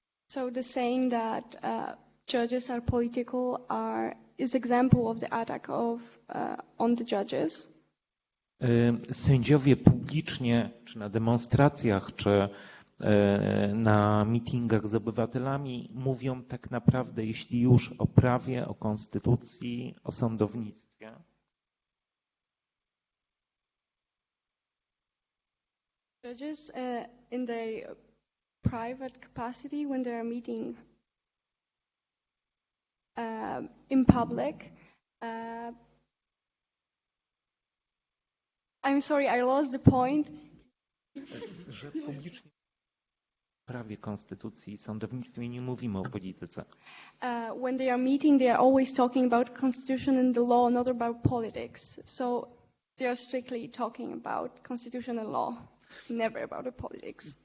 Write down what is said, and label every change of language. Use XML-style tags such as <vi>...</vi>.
<en>So the saying that judges are political is example of the attack on the judges.</en> <pl>Sędziowie publicznie, czy na demonstracjach, czy na mitingach z obywatelami mówią tak naprawdę, jeśli już, o prawie, o konstytucji, o sądownictwie.</pl> <en>Judges in their private capacity, when they are meeting in public, I'm sorry, I lost the point.</en> <pl>Że publicznie w prawie, konstytucji i sądownictwie nie mówimy o polityce.</pl> <en>When they are meeting, they are always talking about constitution and the law, not about politics. So they are strictly talking about constitution and law, never about the politics.</en>